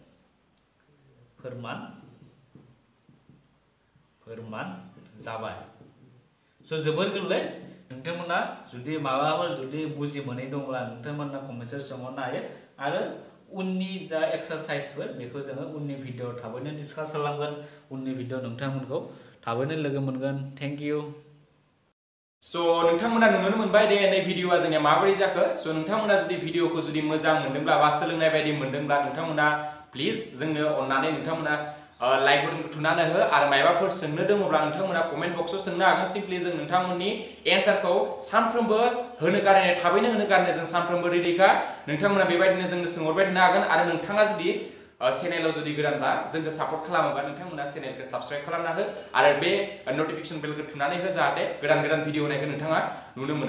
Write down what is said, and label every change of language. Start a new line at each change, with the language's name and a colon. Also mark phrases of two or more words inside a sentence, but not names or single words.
Bodo: फोरमान जाबाय सो जोबोर गोरलै नोंथांमोना जुदि माबाफोर जुदि बुजि मोनै दंब्ला नोंथांमोना कमेन्ट सेक्सनाव हरनो हायो आरो उननि जा एक्सारसाइजफोर बेखौ जोङो उननि भिडिअ थाबैनो डिसकास खालामगोन उननि भिडिअ नोंथांमोनखौ थाबैनो लोगो मोनगोन
English: thank you
Bodo: सो नोंथांमोना नुनो मोनबाय दे नै भिडिअआ जोंनिया माबोरै जाखो सो नोंथांमोना जुदि भिडिअखौ जुदि मोजां मोनदोंब्ला बा सोलोंनाय बायदि मोनदोंब्ला नोंथांमोना प्लिज जोंनो अननानै नोंथांमोना
English: like button
Bodo: थुनानै हो आरो मायबाफोर सोंनो दङब्ला नोंथांमोना कमेन्ट बक्सआव सोंनो हागोन सिम्पली जों नोंथांमोननि एन्सारखौ सानफ्रोमबो होनो गारनाय थाबैनो होनो गारनाय जों सानफ्रोमबो रेडिखा नोंथांमोना बेबायदिनो जोंनो सोंहरबाय थानो हागोन आरो नोंथाङा जुदि चेनेलाव जुदि गोदानबा जोंखौ सापर्ट खालामोबा नोंथांमोना चेनेलखौ साबस्क्राइब खालामना हो आरो बे नटिफिकेशन बेलखौ थुनानै हो जाहाथे गोदान भिडिअ होनायखौ नोंथाङा नुनो मोनो।